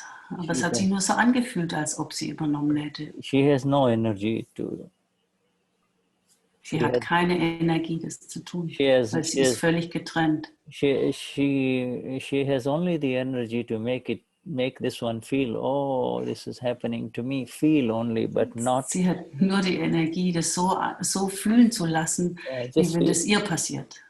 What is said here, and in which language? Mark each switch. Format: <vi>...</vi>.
<de>Aber es hat sich nur so angefühlt, als ob sie übernommen hätte.</de> <en>She has no energy to.</en> <de>Sie hat keine Energie, das zu tun, weil sie ist völlig getrennt.</de> <en>She has only the energy to make this one feel, oh, this is happening to me, feel only, but not.</en> <de>Sie hat nur die Energie, das so fühlen zu lassen, wie wenn es ihr passiert.</de>